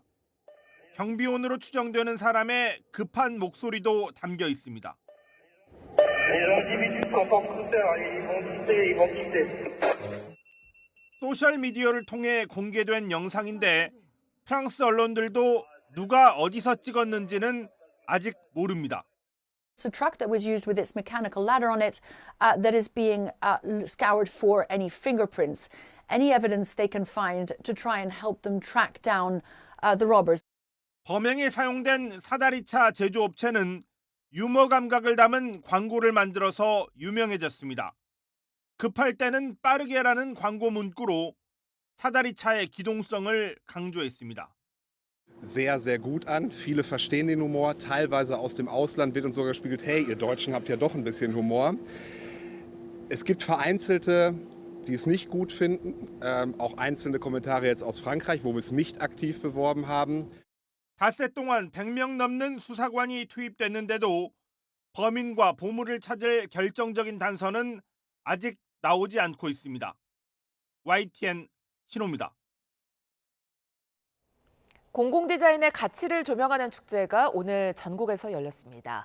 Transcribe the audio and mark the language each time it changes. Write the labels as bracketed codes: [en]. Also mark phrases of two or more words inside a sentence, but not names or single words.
[ko] 경비원으로 추정되는 사람의 급한 목소리도 담겨 있습니다. 소셜미디어를 통해 공개된 영상인데 프랑스 언론들도 누가 어디서 찍었는지는 아직 모릅니다. [en] It's a truck that was used with its mechanical ladder on it that is being scoured for any fingerprints, any evidence they can find to try and help them track down the robbers. [ko] 범행에 사용된 사다리차 제조업체는 유머 감각을 담은 광고를 만들어서 유명해졌습니다. 급할 때는 빠르게라는 광고 문구로 사다리차의 기동성을 강조했습니다. [de] sehr, sehr gut an. Viele verstehen den Humor. Teilweise aus dem Ausland wird uns sogar gespiegelt, hey, ihr Deutschen habt ja doch ein bisschen Humor. Es gibt Vereinzelte, die es nicht gut finden. Auch einzelne Kommentare jetzt aus Frankreich, wo wir es nicht aktiv beworben haben. [ko] 닷새 동안 100명 넘는 수사관이 투입됐는데도 범인과 보물을 찾을 결정적인 단서는 아직 나오지 않고 있습니다. YTN 신호입니다. 공공디자인의 가치를 조명하는 축제가 오늘 전국에서 열렸습니다.